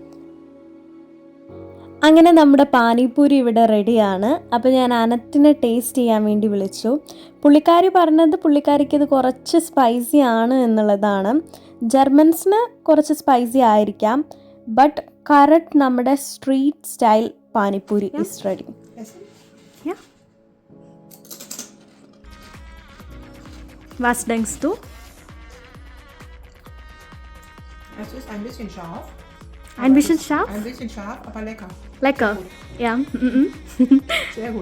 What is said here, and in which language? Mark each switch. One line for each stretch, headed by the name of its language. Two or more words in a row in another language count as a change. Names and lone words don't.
Malayalam: അങ്ങനെ നമ്മുടെ പാനിപ്പൂരി ഇവിടെ റെഡിയാണ്. അപ്പോൾ ഞാൻ അനത്തിനെ ടേസ്റ്റ് ചെയ്യാൻ വേണ്ടി വിളിച്ചു. പുള്ളിക്കാരി പറഞ്ഞത് പുള്ളിക്കാരിക്ക് ഇത് കുറച്ച് സ്പൈസി ആണ് എന്നുള്ളതാണ്. ജർമ്മൻസിന് കുറച്ച് സ്പൈസി ആയിരിക്കാം,
English: but correct
Malayalam: നമ്മുടെ
English: street style panipuri is ready.
German: Was denkst du? Es ist ein bisschen scharf. Ein bisschen scharf? Ein bisschen scharf, aber lecker. Lecker, ja. Sehr gut.